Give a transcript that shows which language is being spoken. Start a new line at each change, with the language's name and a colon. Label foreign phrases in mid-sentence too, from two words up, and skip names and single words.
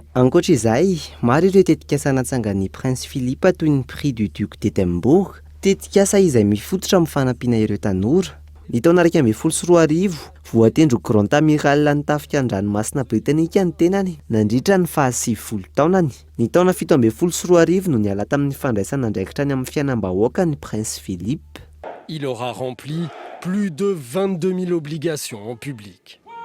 Malagasy: Ankoatra izay, maro ireo tetikasa natsangan'ny Prince Philippe toy ny Prix du Duc d'Édimbourg, tetikasa izay mifototra amin'ny fanampiana ireo tanora. Ny taona 2012 voatendro
French: Grand Amiral
Malagasy: ny tafika an-dranomasina Britanika ny tenany nandritra ny 70 taonany. Ny taona 2013 no niala tamin'ny fandraisana andraikitra ny amin'ny fiainam-bahoaka ny Prince Philippe.
French: Il aura rempli plus de 22 000 obligations en public.